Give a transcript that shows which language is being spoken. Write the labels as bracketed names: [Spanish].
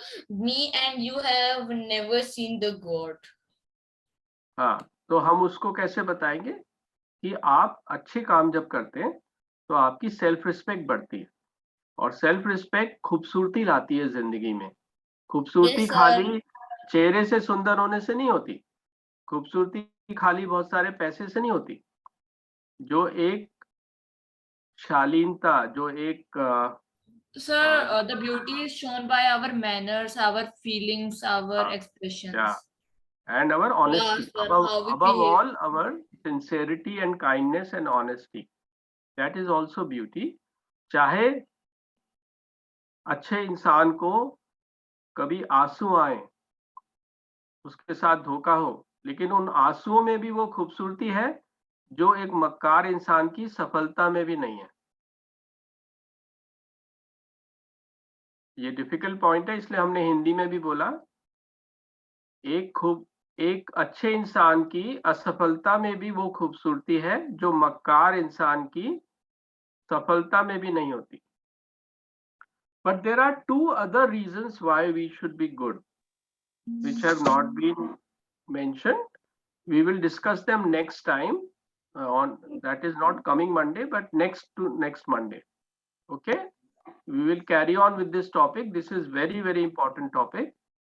[English] Me and you have never seen the God. [Hindi] हाँ, तो हम उसको कैसे बताएंगे कि आप अच्छे काम जब करते हैं तो आपकी सेल्फ रिस्पेक्ट बढ़ती है, और सेल्फ रिस्पेक्ट खूबसूरती लाती है जिंदगी में। खूबसूरती खाली चेहरे से सुंदर होने से नहीं होती, खूबसूरती खाली बहुत सारे पैसे से नहीं होती। जो एक शालीनता, जो एक [English] Sir, the beauty is shown by our manners, our feelings, our expressions. yeah, and our honesty, sir, above how we all, our sincerity and kindness and honesty, that is also beauty. [Hindi] चाहे अच्छे इंसान को कभी आंसू आए, उसके साथ धोखा हो, लेकिन उन आंसुओं में भी वो खूबसूरती है जो एक मक्कार इंसान की सफलता में भी नहीं है। ये डिफिकल्ट पॉइंट है, इसलिए हमने हिंदी में भी बोला। एक अच्छे इंसान की असफलता में भी वो खूबसूरती है जो मक्कार इंसान की सफलता में भी नहीं होती। [English] But there are two other reasons why we should be good, which have not been mentioned. We will discuss them next time. On that is not coming Monday, but next Monday. Okay, we will carry on with this topic. This is very important topic.